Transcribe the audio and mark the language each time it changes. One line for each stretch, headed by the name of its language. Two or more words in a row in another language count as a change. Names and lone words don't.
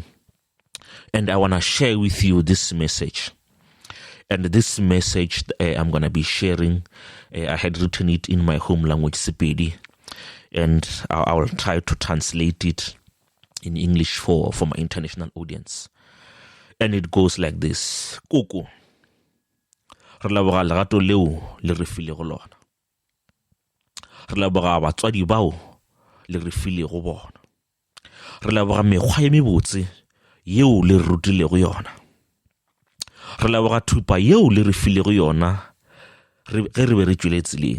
English: And I want to share with you this message. And this message I'm going to be sharing, I had written it in my home language, Sepedi, and I will try to translate it in English for my international audience. And it goes like this.
Northern Sotho: Kuku, re leboga lerato leo le re filego lona. Re leboga batswadi bao le re filego bona. Re leboga mekgwa e mebotse yeo le rutilego yona. Re leboga thupa yeo le re filego yona ge re be re tšwele tseleng.